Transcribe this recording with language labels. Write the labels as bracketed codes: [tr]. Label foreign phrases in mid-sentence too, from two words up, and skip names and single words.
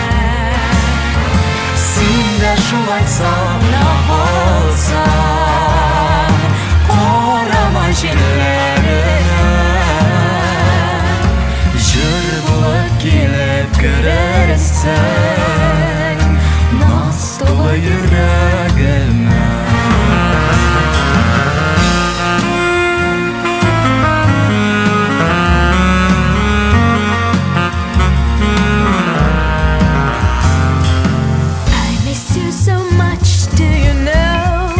[tt] син дә шулай сагына калсаң, карама җилләренә. Җыр булып килеп керерсең, наз тулы йөрәгемә. [en] I miss you so much, do you know?